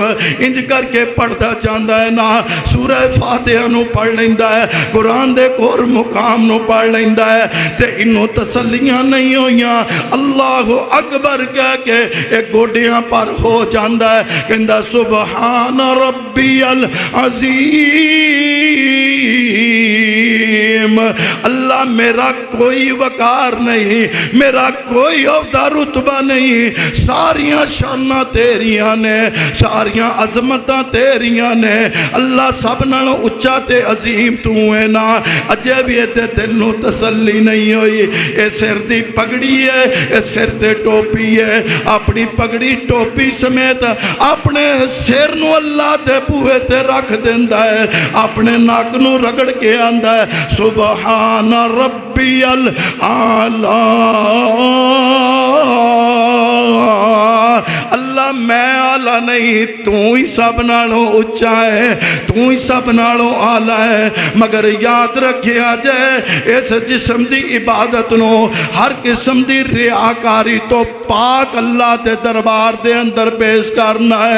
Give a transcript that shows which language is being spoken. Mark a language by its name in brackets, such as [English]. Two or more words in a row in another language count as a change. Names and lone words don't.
[Punjabi] انج کر کے پڑھتا چاہتا ہے نا، سورہ فاتحہ نو پڑھ لیندا ہے، قرآن دے کور مقام نو پڑھ لیندا ہے، تے انہوں تسلیاں نہیں ہویاں، [Arabic] اللہ اکبر [Punjabi] کہہ کے ایک گوڑیاں پر ہو جاندہ ہے، کہندہ [Arabic] سبحان ربی العظیم۔ [Punjabi] اللہ میرا کوئی وقار نہیں، میرا کوئی عہدہ رتبہ نہیں، ساریاں شاناں تیریاں نے، ساریاں عظمتاں تیریاں نے، اللہ سب نالوں اچھا تے عظیم تو ہے نا۔ اجے بھی تے دل نو تسلی نہیں ہوئی، اے سر دی پگڑی ہے، اے سر تے ٹوپی ہے، اپنی پگڑی ٹوپی سمیت اپنے سر نو اللہ دے بوئے تے رکھ دیندا ہے، اپنے ناک نو رگڑ کے آندا ہے [Arabic] سبحان ربی الاعلی۔ [Punjabi] اللہ میں آلہ نہیں، تو ہی سب نالوں اچھا ہے، تو ہی سب نالوں آلہ ہے، مگر یاد رکھیا جائے اس جسم دی عبادت نو ہر قسم دی ریاکاری تو پاک اللہ دے دربار دے اندر پیش کرنا ہے۔